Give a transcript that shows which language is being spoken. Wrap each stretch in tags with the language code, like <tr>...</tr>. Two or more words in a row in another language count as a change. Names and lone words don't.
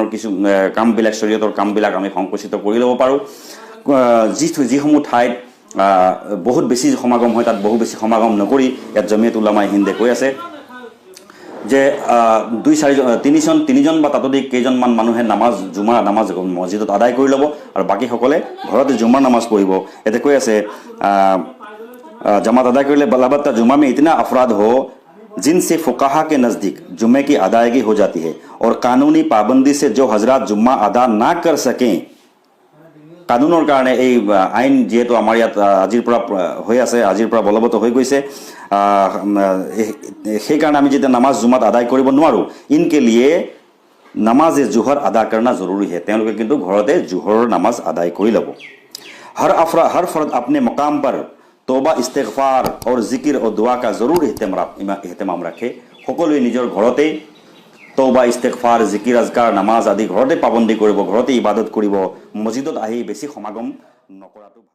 <as>কিছু কামবিলাক শৰীয়তৰ কামবিলাক আমি সংকুচিত কৰি ল'ব পাৰো যিসমূহ ঠাইত বহুত বেছি সমাগম হয় তাত বহু বেছি সমাগম নকৰি ইয়াত জমিয়ত উলামা হিন্দে কৈ আছে যে 2-3 জন বা তাতোধিক কেইজনমান মানুহে জুমা নামাজ মসজিদত আদায় কৰি ল'ব আৰু বাকি সকলে ঘৰতে জুমাৰ নামাজ পঢ়িব এতে কৈ আছে</as> <ur>جماعت ادا کر لے بالبتہ جمعہ میں اتنا افراد ہو جن سے فقہا کے نزدیک جمعے کی ادائیگی ہو جاتی ہے اور قانونی پابندی سے جو حضرات جمعہ ادا نہ کر سکیں</ur> <as>কানুনৰ কাৰণে এই আইন যেহেতু আমাৰ ইয়াত আজিৰ পৰা হৈ আছে আজিৰ পৰা বলবৎ হৈ গৈছে সেই কাৰণে আমি যেতিয়া নামাজ জুমাত আদায় কৰিব নোৱাৰো</as> <ur>ان کے لیے نماز ظہر ادا کرنا ضروری ہے</ur> <as>তেওঁলোকে কিন্তু ঘৰতে জুহৰৰ নামাজ আদায় কৰি ল'ব</as> <ur>ہر فرد اپنے مقام پر توبہ استغفار اور ذکر اور دعا کا ضرور اہتمام رکھے</ur> <as>সকলোৱে নিজৰ ঘৰতে তৌবা ইস্তিগফাৰ জিকিৰ আজকাৰ নামাজ আদি ঘৰতে পাবন্দী কৰিব ঘৰতে ইবাদত কৰিব মছজিদত আহি বেছি সমাগম নকৰাটো</as>